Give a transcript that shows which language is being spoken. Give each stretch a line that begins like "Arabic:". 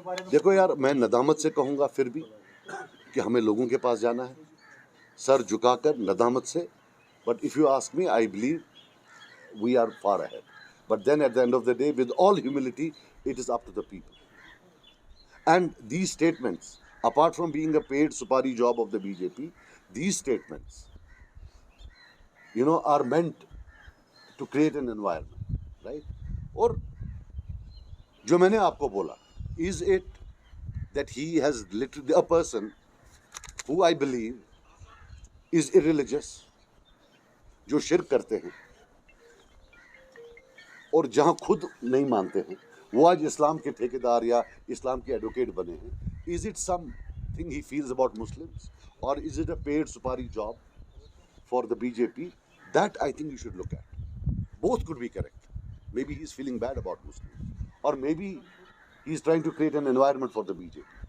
Urdu: دیکھو یار, میں ندامت سے کہوں گا پھر بھی کہ ہمیں لوگوں کے پاس جانا ہے سر جھکا کر ندامت سے.
English: But if you ask me, I believe we are far ahead. But then at the end of the day with all humility it is up to the people. And these statements, apart from being a paid supari job of the B J P, these statements are meant to create an environment, right?
Urdu: اور جو میں نے آپ کو بولا,
English: is it that he has literally a person who I believe is irreligious,
Urdu: جو شرک کرتے ہیں اور جہاں خود نہیں مانتے ہیں, وہ آج اسلام کے ٹھیکیدار یا اسلام کے ایڈوکیٹ بنے ہیں.
English: Is it something he feels about Muslims, or is it a paid supari job for the BJP? That I think you should look at. Both could be correct. Maybe he's feeling bad about Muslims, or maybe he's trying to create an environment for the BJP.